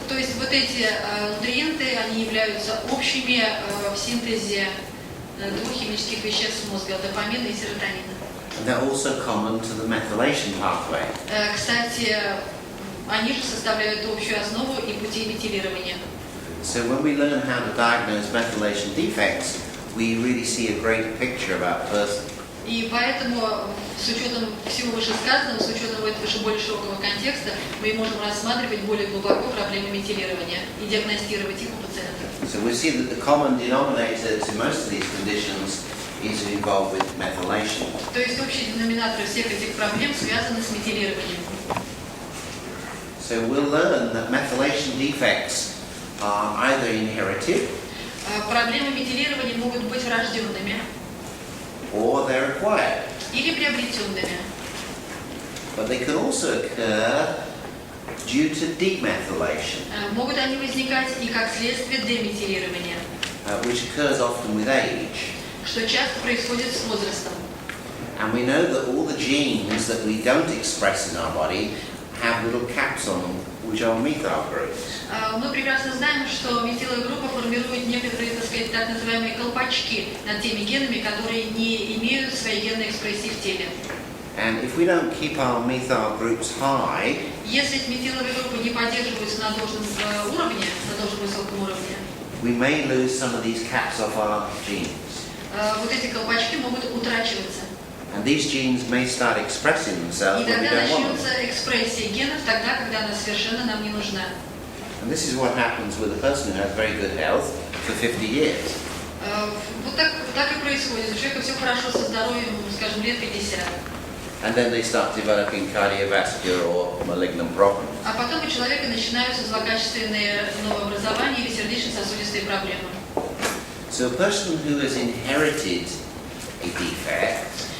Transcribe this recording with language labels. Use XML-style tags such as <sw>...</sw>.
<ru>То есть вот эти нутриенты, они являются общими в синтезе двух химических веществ мозга, допамина и серотонина.</ru> <en>And they're also common to the methylation pathway.</en> <ru>Кстати, они же составляют общую основу и пути метилирования.</ru> <en>So when we learn how to diagnose methylation defects, we really see a great picture of our person.</en> <ru>И поэтому, с учетом всего вышесказанного, с учетом этого более широкого контекста, мы можем рассматривать более глубоко проблемы метилирования и диагностировать их у пациентов.</ru> <en>So we see that the common denominator to most of these conditions is involved with methylation.</en> <ru>То есть общий деноминатор всех этих проблем связаны с метилированием.</ru> <en>So we'll learn that methylation defects are either inherited</en> <ru>Проблемы метилирования могут быть врожденными</ru> <en>or they're acquired.</en> <ru>или приобретенными.</ru> <en>But they can also occur due to demethylation,</en> <ru>Могут они возникать и как следствие деметилирования,</ru> <en>which occurs often with age.</en> <ru>что часто происходит с возрастом.</ru> <en>And we know that all the genes that we don't express in our body have little caps on them, which are methyl groups.</en> <ru>Мы прекрасно знаем, что метиловая группа формирует некоторые, так сказать, так называемые колпачки над теми генами, которые не имеют своей генной экспрессии в теле.</ru> <en>And if we don't keep our methyl groups high,</en> <ru>Если метиловые группы не поддерживаются на должном уровне, на должном высоком уровне,</ru> <en>we may lose some of these caps off our genes.</en> <ru>вот эти колпачки могут утрачиваться.</ru> <en>And these genes may start expressing themselves</en> <ru>И</ru> <en>when we</en> <ru>тогда</ru> <en>don't want them.</en> <ru>начнется экспрессия генов тогда, когда она совершенно нам не нужна.</ru> <en>And this is what happens with a person who has very good health for 50 years.</en> <ru>Вот так и происходит. У человека все хорошо со здоровьем, скажем, лет 50.</ru> <en>And then they start developing cardiovascular or malignant problems.</en> <ru>А потом у человека начинаются злокачественные новообразования или сердечно-сосудистые проблемы.</ru> <en>So a person who has inherited a defect</en>